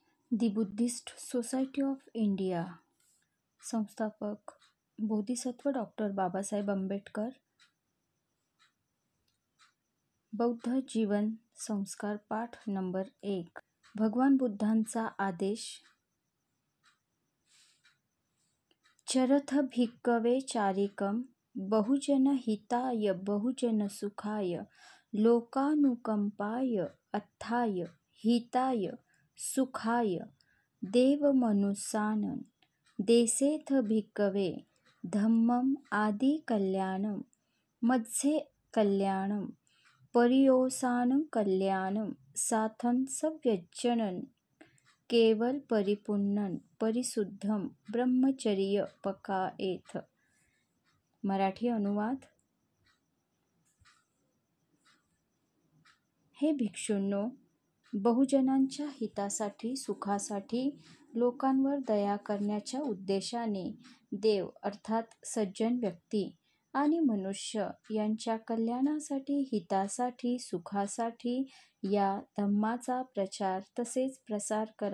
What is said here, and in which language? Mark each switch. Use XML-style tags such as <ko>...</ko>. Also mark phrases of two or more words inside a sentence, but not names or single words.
<mr>दी बुद्धिस्ट सोसायटी ऑफ इंडिया संस्थापक बोधिसत्व डॉक्टर बाबासाहेब आंबेडकर. बौद्ध जीवन संस्कार पाठ नंबर 1. भगवान बुद्धांचा आदेश.</mr> <pi>चरथ भिक्कवे चारिकम बहुजन हिताय बहुजन सुखाय लोकानुकंपाय अथाय हिताय सुखाय देवमनुसानं देसेथ भिक्कवे धम्मम आदि कल्याणम मध्ये कल्याणम परियोसानं कल्याणम साथं सव्यज्जनं केवल परिपूर्णं परिशुद्धं ब्रह्मचर्य पकाएथ.</pi> <mr>मराठी अनुवाद. हे भिक्षूंनो, बहुजनांच्या हितासाठी सुखासाठी लोकांवर दया करण्याच्या उद्देशाने देव अर्थात सज्जन व्यक्ती आणि मनुष्य यांच्या कल्याणासाठी हितासाठी सुखासाठी या धम्माचा प्रचार तसेच प्रसार करा.</mr>